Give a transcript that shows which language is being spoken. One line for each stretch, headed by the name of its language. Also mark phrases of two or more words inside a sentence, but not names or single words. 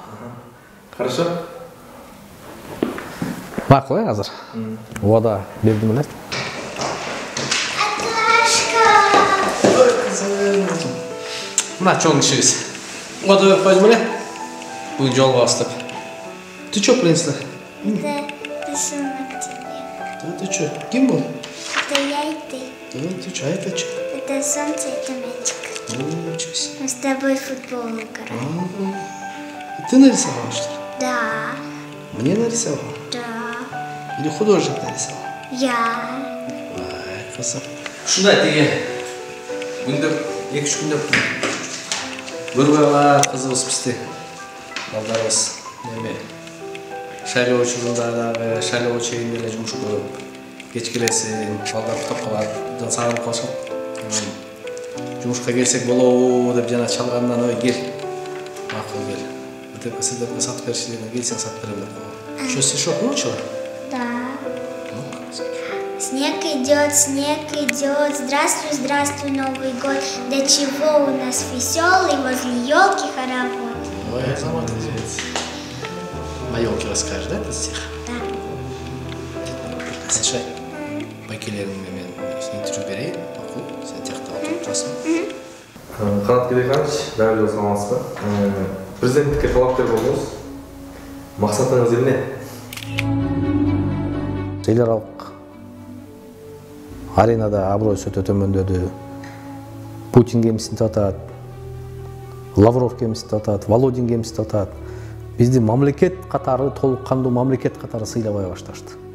Russian: Хорошо.
Kyrgyz: Макул азыр. Убада бердим эле. Мына чоң кишибиз. Убада берип койдум эле. Бүгүн жолго бастык.
Russian: Ты чё принесли? Это рисунок тебе. Ты чё?
Kyrgyz: Ким бул?
Russian: Это я и ты. Ты чё, это чё? Это солнце, это мячик. Ничего себе. Мы с тобой в футбол играем. Ты нарисовал, что ли? Да, Мне нарисовал? да. Или художник нарисовал? Я.
Kyrgyz: Ай, красавчик. Шундай теге. Күндеп, 2-3 күндеп көрбөй калат кызыбыз бизди. Балдарыбыз неме шайлоо учурунда шайлоо чегинде эле жумуш көп. Кеч келесиң, балдар уктап калат, сагынып калышат. Жумушка келсек болобу деп жана чалгандан ой кел. Макул кел. Бутылка сиздерге сатып бериши деген келсең сатып берем деп койгон.
Russian: Что стишок научила? Да. Снег идет, здравствуй, здравствуй, Новый год. До чего у нас веселый возле елки хоровод. Ой, сама ты девица. На елке расскажешь, да, этот стих? Да. Слушай,
Kazakh: байкелеріңмен мен интервью берейін, мақұл, сен тияқта отырып тұрасың. Қанат Кедейханович, бәрі жыл саламатсыз ба? Президенттікке талапкер болдыңыз. Мақсатыңыз эмне?
Kyrgyz: Эл аралык аренада аброюсу өтө төмөндөдү. Путин кемсинтип атат. Лавров кемсинтип атат, Володин кемсинтип атат. Бизди мамлекет катары, толук кандуу мамлекет катары сыйлабай башташты.